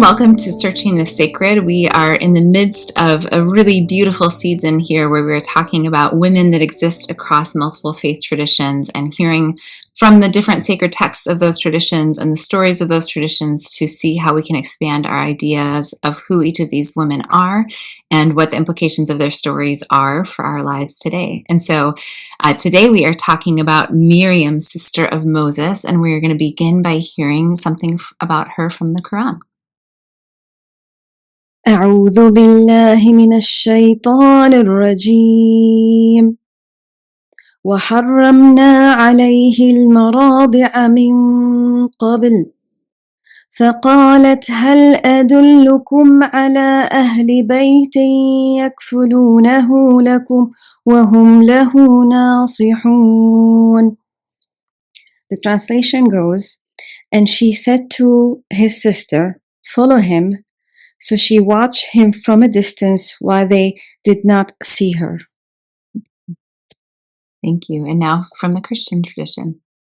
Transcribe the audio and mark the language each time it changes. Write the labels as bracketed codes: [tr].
[en] Welcome to Searching the Sacred. We are in the midst of a really beautiful season here where we're talking about women that exist across multiple faith traditions and hearing from the different sacred texts of those traditions and the stories of those traditions to see how we can expand our ideas of who each of these women are and what the implications of their stories are for our lives today. And so today we are talking about Miriam, sister of Moses, and we're going to begin by hearing something about her from the Quran. [ar] أعوذ بالله من الشيطان الرجيم وحرمنا عليه المراضع من قبل فقالت هل أدلكم على أهل بيت يكفلونه لكم وهم له ناصحون. [en] The translation goes, and she said to his sister, follow him. So she watched him from a distance while they did not see her. Thank you. And now from the Christian tradition.